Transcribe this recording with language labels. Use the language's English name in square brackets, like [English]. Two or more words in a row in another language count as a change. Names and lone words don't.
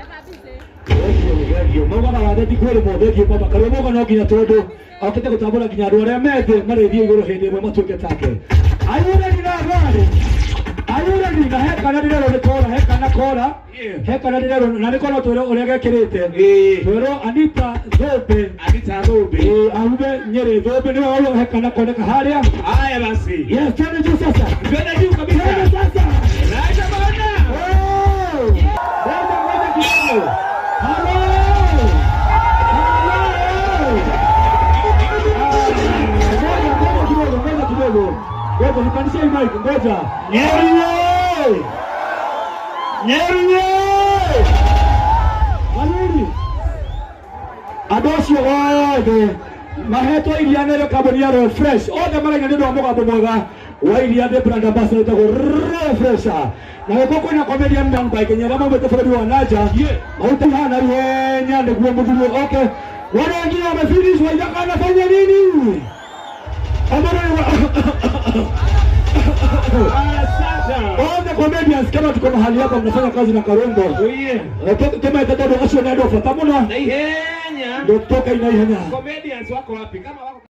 [Kikuyu] Maugaga watheti kwĩrĩ mũthethio kwamba Karũmogo no nginya tondũ okĩte gũtambũra nginya andũ arĩa methĩ marĩthiĩ igũrũ hĩndĩ ĩmwe matuĩke take. Ayũrani na rwari ayũrani na hekana ndĩrerwo nĩ kora hekana kora hekana ndĩrerwo na nĩ kora twĩrwo ũrĩa gekĩrĩte twĩrwo Anita Thũmbĩ ahume Nyeri Thũmbĩ nĩwe ũyũ hekana kuoneka harĩa. [Swahili] Haya basi. Yes, twende juu sasa. Twende juu kabisa. Twende sasa. Raja bana. Ngoja kidogo. Ngoja nipandishe hii mic, ngoja. Nyeri! Waluri! [Kikuyu] Andũ acio othe mahetwo iria nĩ kambuni ya Royal Fresh. Othe maraina nĩ ũndũ wa mũgambo mwega wa iria nĩ [English] brand ambassador [Kikuyu] ĩtagwo Royal Fresh. Na gũkũ kwĩna [English] comedian member [Kikuyu] Kenya arĩa maumĩte bũrũri wa nanja. Maute hana ihenya nĩguo mũthuri oke. [Swahili] Wale wengine wamefinish waitaka anafanya nini? [English] All the comedians [Swahili] kama tuko mahali hapa mnafanya kazi na Karongo. Kama itakuwa ndio asio ndio fata muna. [Kikuyu] Na ihenya. [Swahili] Ndio toka ina ihenya. Comedians wako wapi? Kama wako